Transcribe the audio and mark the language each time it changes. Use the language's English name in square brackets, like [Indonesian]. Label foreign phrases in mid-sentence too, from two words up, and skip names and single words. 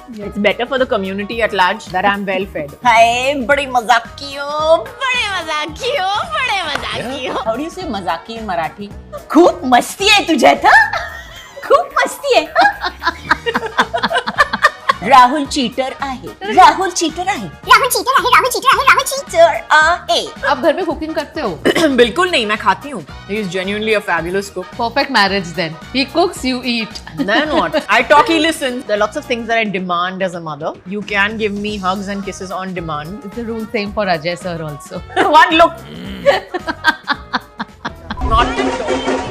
[English] it's better for the community at large that I'm well fed. Hi, [Hindi] बड़े मज़ाकी हो, बड़े मज़ाकी हो, बड़े मज़ाकी हो. [English] How do you say mazaki in Marathi? [Marathi] खूप मस्ती आहे तुझ्यात हा? खूप मस्ती आहे. राहुल चीटर आहे. राहुल चीटर आहे. राहुल चीटर आहे. राहुल चीटर आहे. राहुल चीटर आहे. [Hindi] आप घर में कुकिंग करते हो? बिल्कुल नहीं, मैं खाती हूँ. [English] He is genuinely a fabulous cook. Perfect marriage then. He cooks, you eat. Then what? I talk, he listens. There are lots of things that I demand as a mother. You can give me hugs and kisses on demand. It's the rule same for Ajay sir also. One look. Not at all.